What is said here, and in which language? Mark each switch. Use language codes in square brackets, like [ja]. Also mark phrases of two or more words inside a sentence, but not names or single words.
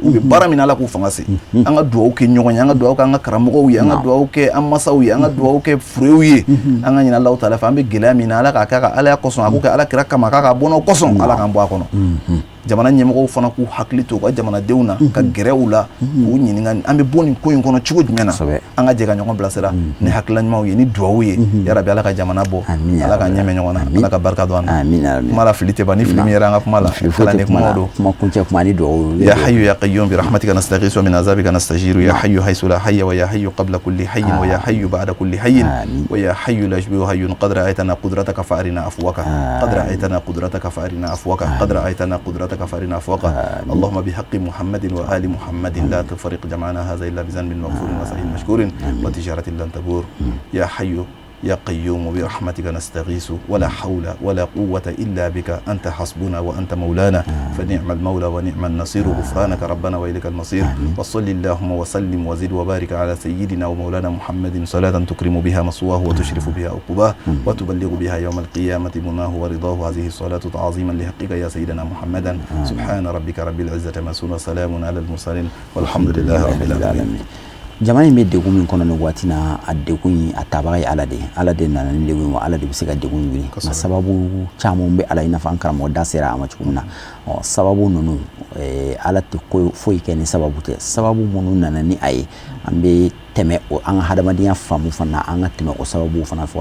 [bm] u bɛ baara min ala k'u fanga se an ka duwawu kɛ ɲɔgɔn ye an ka duwawu kɛ an ka karamɔgɔw ye an ka duwawu kɛ an masaw ye an ka duwawu kɛ furew ye an ka ɲinɛ Alahu Taala fɛ an bɛ gɛlɛya min na ala k'a kɛ ka ala kosɔn a k'o kɛ ala kira kama k'a ka bɔ n'o kosɔn ala k'an bɔ a kɔnɔ jamana ɲɛmɔgɔw fana k'u hakili to u ka jamanadenw na ka gɛrɛ u la k'u ɲininka an bɛ bɔ nin ko in kɔnɔ cogo jumɛn na an ka jɛ ka ɲɔgɔn bilasira ni hakilila ɲumanw ye ni duwawu ye yarabi ala ka jamana bɔ ala ka ɲɛmɛ ɲɔgɔn na ala ka barika don an na kuma la fili tɛ ban ni fili min yɛrɛ an ka kuma la ala ni kuma don kuma kuncɛ kuma ni duwawu [ar] يا حي يا قيوم برحمتك نستغيث ومن عذابك نستجير يا حي حيث لا حي ويا حي قبل كل حي ويا حي بعد كل حي ويا حي لا يشبهه حي قد أريتنا قدرتك فأرنا عفوك قد أريتنا قدرتك فأرنا عفوك قد أريتنا قدرتك فأرنا عفوك اللهم بحق محمد وآل محمد لا تفرق جمعنا هذا إلا بذنب مغفور وسعي مشكور وتجارة لن تبور يا حي يا قيوم برحمتك نستغيث ولا حول ولا قوة إلا بك أنت حسبنا وأنت مولانا فنعم المولى ونعم النصير غفرانك ربنا وإليك المصير وصل اللهم وسلم وزد وبارك على سيدنا ومولانا محمد صلاة تكرم بها مصواه وتشرف بها عقباه وتبلغ بها يوم القيامة مناه ورضاه هذه الصلاة تعظيما لحقك يا سيدنا محمدا سبحان ربك رب العزة ما يصفون وسلام على المرسلين والحمد لله رب العالمين [bm] jamana in bɛ degun min kɔnɔ nin waati na a degun in a tabaga ye ala de nana ni degun wa ala de bɛ se ka degun wuli nka sababu caman bɛ ala i n'a fɔ an karamɔgɔ da sera a ma cogo min na sababu ninnu ala tɛ foyi kɛ ni sababu tɛ sababu minnu nana ni a ye an bɛ tɛmɛ o an ka hadamadenya faamu fana an ka tɛmɛ o sababu fana fɔ